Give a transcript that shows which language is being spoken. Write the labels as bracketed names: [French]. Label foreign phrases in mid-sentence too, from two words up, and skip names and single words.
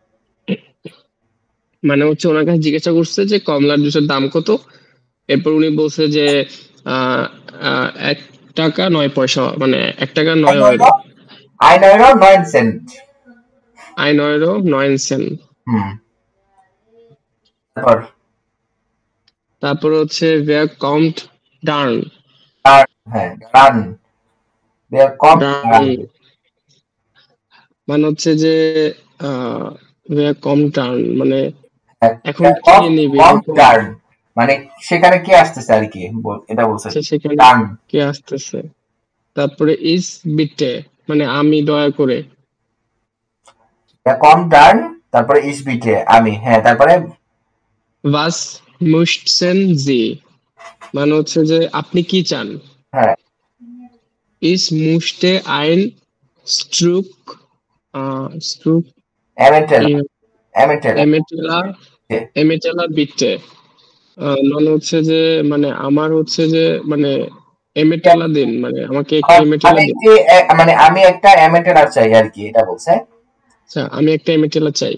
[Bangla] মানে হচ্ছে ওনার কাছে জিজ্ঞাসা করছে যে কমলার জুসের দাম কত, এরপর উনি বলছে যে আহ 1 টাকা 9 পয়সা, মানে 1 টাকা 9 ইউরো। [German] ein Euro 9 Cent. [Bangla] 1 ইউরো 9 সেন্ট। হুম, তারপর তারপর হচ্ছে [German] wer kommt dann [Bangla] ডান, হ্যাঁ ডান, [German] wer kommt [Bangla] dann dann, মানে হচ্ছে যে [German] wer kommt dann [Bangla] মানে হ্যাঁ, এখন wer কে kommt নেবে kommt এরকম। dann, মানে সেখানে কে আসতেছে আর কি, এটা বলছে সেখানে ডান। কে আসতেছে। তারপরে [German] ich bitte [Bangla] মানে আমি দয়া করে। [German] wer kommt dann, [Bangla] তারপরে [German] ich bitte [Bangla] আমি, হ্যাঁ তারপরে [German] was möchten Sie [Bangla] মানে হচ্ছে যে আপনি কি চান। হ্যাঁ [German] ich möchte ein Stück Stück [Bangla] এমেন্টেলা, এমেন্টেলা, এমেটেলা [German] Emmentaler bitte [Bangla] মানে হচ্ছে যে মানে আমার হচ্ছে যে মানে এমেটেলা দিন মানে আমাকে একটি এমেটেলা আমি দিন। একটি মানে আমি একটা এমেন্টেলার চাই আর কি, এটা বলছে। আচ্ছা আমি একটা এমেটেলা চাই।